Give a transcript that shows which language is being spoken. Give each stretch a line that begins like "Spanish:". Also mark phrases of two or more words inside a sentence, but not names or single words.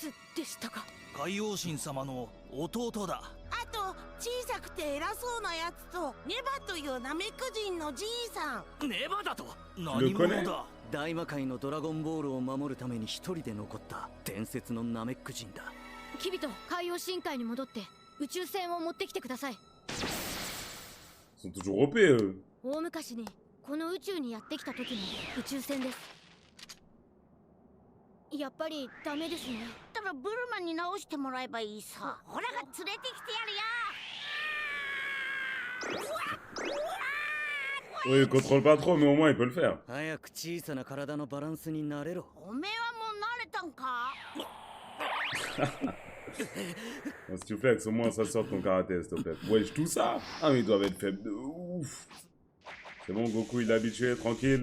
French: Le connaît.
Japanese: 大魔界のドラゴンボールを守るために一人で残った伝説のナメック人だ。キビト、海洋深海に戻って宇宙船を持ってきてください。
French: Ils sont toujours OP, eux.
Japanese: 大昔にこの宇宙にやってきた時の宇宙船です。やっぱりダメですね。だからブルマに直してもらえばいいさ。ほらが連れてきてやるよ。
French: Oui, il contrôle pas trop, mais au moins il peut le faire. S'il te plaît, au moins ça sort ton karaté, s'il te plaît. Wesh, tout ça? Ah, mais ils doivent être faibles de ouf. C'est bon, Goku, il est habitué, tranquille.